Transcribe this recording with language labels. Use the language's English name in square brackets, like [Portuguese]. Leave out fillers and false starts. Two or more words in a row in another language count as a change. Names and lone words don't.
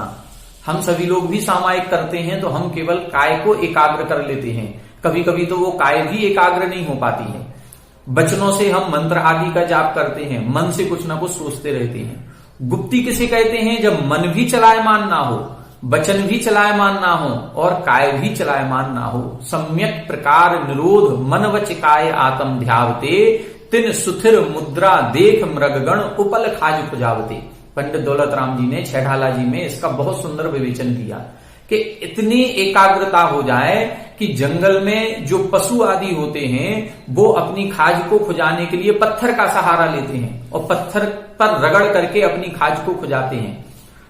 [Hindi] हम सभी लोग भी सामायिक करते हैं तो हम केवल काय को एकाग्र कर लेते हैं, कभी कभी तो वो काय भी एकाग्र नहीं हो पाती है। वचनों से हम मंत्र आदि का जाप करते हैं, मन से कुछ ना कुछ सोचते रहते हैं। गुप्ती किसे कहते हैं? जब मन भी चलायमान ना हो, वचन भी चलायमान ना हो और काय भी चलायमान ना हो। सम्यक प्रकार निरोध मन वच काय आत्म ध्यावते, तिन सुथिर मुद्रा देख मृगगण उपल खाज पुजावते। पंडित दौलत राम जी ने छैठाला जी में इसका बहुत सुंदर विवेचन किया कि इतनी एकाग्रता हो जाए कि जंगल में जो पशु आदि होते हैं वो अपनी खाज को खुजाने के लिए पत्थर का सहारा लेते हैं और पत्थर पर रगड़ करके अपनी खाज को खुजाते हैं।